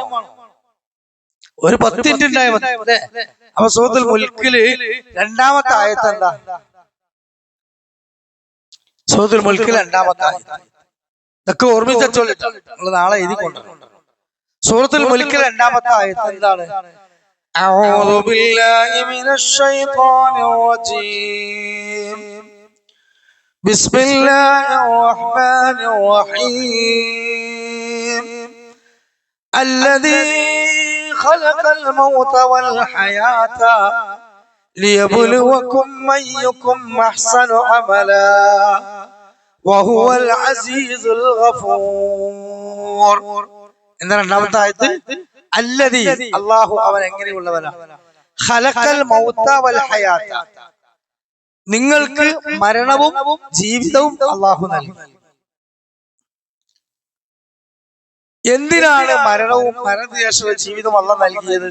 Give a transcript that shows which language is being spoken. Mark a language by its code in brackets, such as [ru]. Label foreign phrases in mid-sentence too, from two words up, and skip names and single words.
[ml] ഒരു 10 മിനിറ്റ് ഉണ്ടായാൽ മതി അല്ലേ? അപ്പൊ സൂറത്തുൽ മുൽക്കില് 2ാമത്തെ ആയത്ത് എന്താ? സൂറത്തുൽ മുൽക്കിൽ 2ാമത്തെ ആയത്ത്. ഇതൊക്കെ ഓർമ്മിച്ചോളിട്ട് നമ്മൾ നാളെ എഴുതി കൊണ്ടുവരണം. സൂറത്തുൽ മുൽക്കിൽ 2ാമത്തെ ആയത്ത് എന്താണ്? [ar] أعوذ بالله من الشيطان الرجيم بسم الله الرحمن الرحيم الذي خلق الموت والحياة ليبلوكم أيكم أحسن عملا وهو العزيز الغفور. [ml] എന്താണ് 2ാമത്തെ ആയത്ത്? അല്ലദീ, അല്ലാഹു അവൻ എങ്ങനെയുള്ളവനാണ്? [ar] خلق الموت والحياة, [ml] നിങ്ങൾക്ക് മരണവും ജീവിതവും അല്ലാഹു നൽകി. എന്തിനാണ് മരണവും മരണശേഷമുള്ള ജീവിതവും അല്ലാഹു നൽകിയത്?